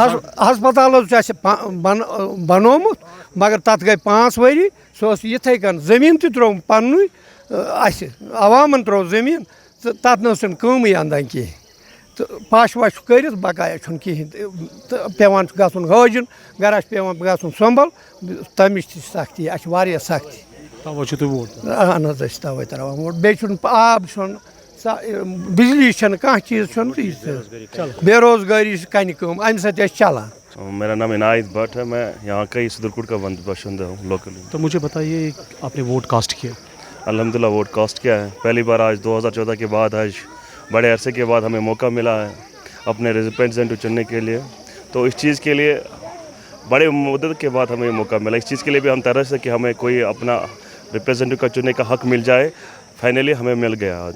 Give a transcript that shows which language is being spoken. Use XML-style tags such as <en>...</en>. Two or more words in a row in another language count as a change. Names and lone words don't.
<ks>ہسپتال حظ چھُ اَسہِ بنومُت مگر تَتھ گٔے 5 ؤری سُہ اوس یِتھَے کٔنۍ زٔمیٖن تہِ ترٛوو پَننُے اَسہِ عوامَن ترٛوو زٔمیٖن تہٕ تَتھ نہ ٲسٕنۍ کٲمٕے اَنٛدان کینٛہہ تہٕ پَش وَش کٔرِتھ بقایا چھُنہٕ کِہیٖنۍ تہٕ پٮ۪وان چھُ گژھُن حٲجِن گرا چھُ پٮ۪وان گژھُن سۄمبَل تَمِچ تہِ چھِ سختی اَسہِ چھِ واریاہ سختی تَوَے چھُو تُہۍ ووٹ اہن حظ أسۍ چھِ تَوَے ترٛاوان ووٹ بیٚیہِ چھُنہٕ آب چھُنہٕ بِجلی چھَنہٕ کانٛہہ چیٖز چھُنہٕ تہٕ بے روزگٲری چھِ کَنہِ کٲم اَمہِ سۭتۍ ٲسۍ چلان</ks> <ur>میرا نام عنایت بٹ ہے میں یہاں کا ہی صدرکوٹ کا باشندہ ہوں لوکلی تو مجھے بتائیے آپ نے</ur> <en>vote cast</en> <ur>کیا الحمدللہ</ur> <en>vote cast</en> <ur>کیا ہے پہلی بار آج 2014 کے بعد آج بڑے عرصے کے بعد ہمیں موقع ملا ہے اپنے ریپرزینٹیٹیو چننے کے لیے تو اس چیز کے لیے بڑے مدت کے بعد ہمیں موقع ملا اس چیز کے لیے بھی ہم ترس ہے کہ ہمیں کوئی اپنا ریپرزینٹیٹیو کا چننے کا حق مل جائے فائنلی ہمیں مل گیا آج</ur>